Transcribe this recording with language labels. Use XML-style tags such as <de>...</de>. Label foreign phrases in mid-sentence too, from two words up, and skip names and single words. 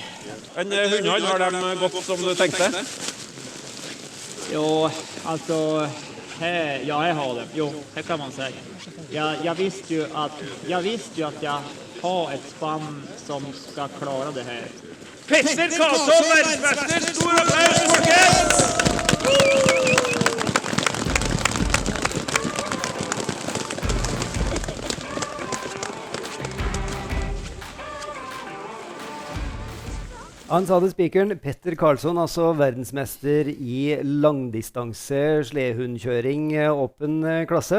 <sv>En hundhånd, har de gått som du tänkte? Jo, alltså ja, jag har det. Jo, det kan man säga. Jag visste ju att jag har ett spann som ska klara det här.</sv> <no>Petter Karlsson, verdensmester! Stor applaus, folkens! Han sa det spikeren, Petter Karlsson, altså verdensmester I langdistanse sledehundkjøring, åpen klasse.</no>